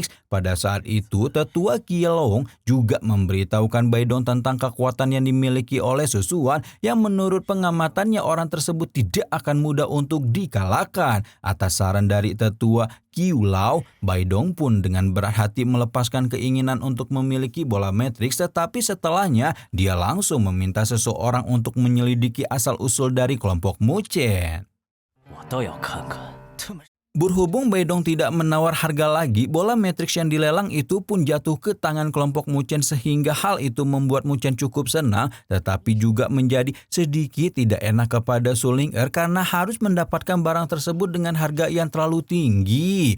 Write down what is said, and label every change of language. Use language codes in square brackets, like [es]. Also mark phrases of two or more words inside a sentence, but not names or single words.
[id] Pada saat itu, tetua Qiulau juga memberitahukan Baidong tentang kekuatan yang dimiliki oleh Susuan yang menurut pengamatannya orang tersebut tidak akan mudah untuk dikalahkan. Atas saran dari tetua Qiulau, Baidong pun dengan berat hati melepaskan keinginan untuk memiliki bola matrix, tetapi setelahnya dia langsung meminta seseorang untuk menyelidiki asal-usul dari kelompok Muchen. [zh] 我倒要看看他们 [id] Berhubung Baidong tidak menawar harga lagi, bola Matrix yang dilelang itu pun jatuh ke tangan kelompok Muchen sehingga hal itu membuat Muchen cukup senang, tetapi juga menjadi sedikit tidak enak kepada Su Ling'er karena harus mendapatkan barang tersebut dengan harga yang terlalu tinggi.